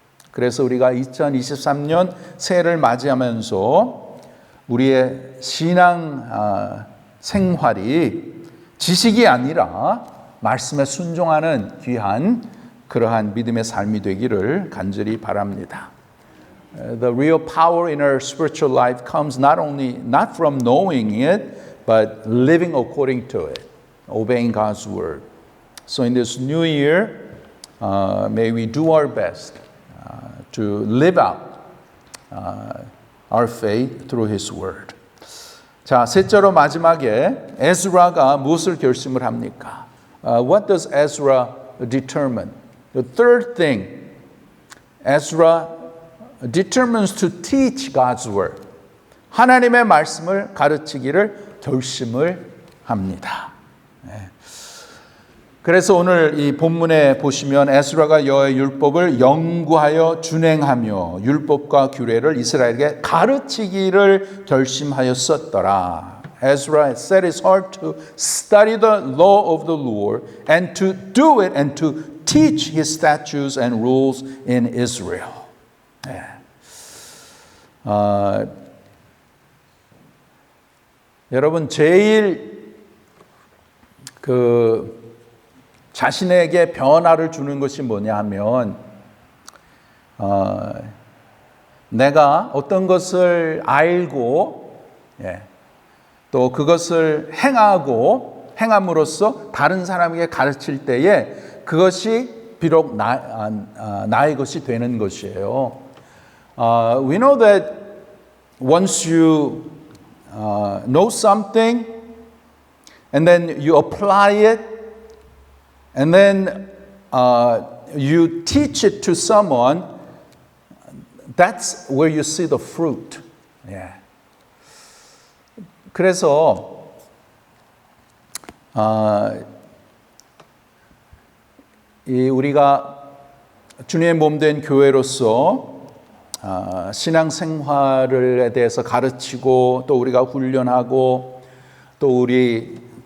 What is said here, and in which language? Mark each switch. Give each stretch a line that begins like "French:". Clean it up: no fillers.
Korean: 그래서 우리가 2023년 새해를 맞이하면서 우리의 신앙 생활이 지식이 아니라 말씀에 순종하는 귀한 그러한 믿음의 삶이 되기를 간절히 바랍니다.
English: The real power in our spiritual life comes not from knowing it, but living according to it, obeying God's word. So in this new year, may we do our best to live out our faith through His Word.
Korean: 자, 셋째로 마지막에 에스라가 무엇을 결심을 합니까?
English: What does Ezra determine? The third thing, Ezra determines to teach God's Word.
Korean: 하나님의 말씀을 가르치기를 결심을 합니다. 그래서 오늘 이 본문에 보시면 에스라가 여호와의 율법을 연구하여 준행하며 율법과 규례를 이스라엘에게 가르치기를 결심하였었더라.
English: Ezra set his heart to study the law of the Lord and to do it and to teach his statutes and rules in Israel.
Korean: 여러분 제일 자신에게 변화를 주는 것이 뭐냐 하면 내가 어떤 것을 알고 또 그것을 행함으로써 다른 사람에게 가르칠 때에 그것이 비록 나의 것이 되는 것이에요.
English: We know that once you know something and then you apply it and then you teach it to someone, that's where you see the fruit.
Korean: 그래서 우리가 주님의 몸된 교회로서 신앙생활에 대해서 가르치고 또 우리가 훈련하고 또 우리